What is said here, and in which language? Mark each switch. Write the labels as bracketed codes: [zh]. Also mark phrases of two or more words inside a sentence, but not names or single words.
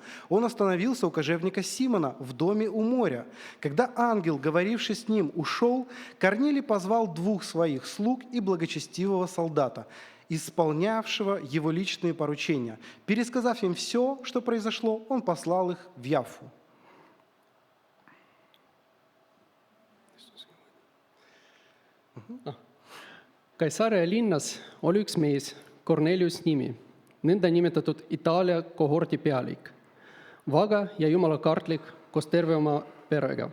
[ru] Он остановился у кожевника Симона в доме у моря. Когда ангел, говоривший с ним, ушел, Корнилий позвал 2 своих слуг и благочестивого солдата, исполнявшего его личные поручения. Пересказав им все, что произошло, он послал их в Яффу». [et] Kaisarea linnas oli üks mees, Kornelius nimi, nõnda nimetatud Itaalia kohordi pealik, vaga ja jumala kartlik koos terve oma perega.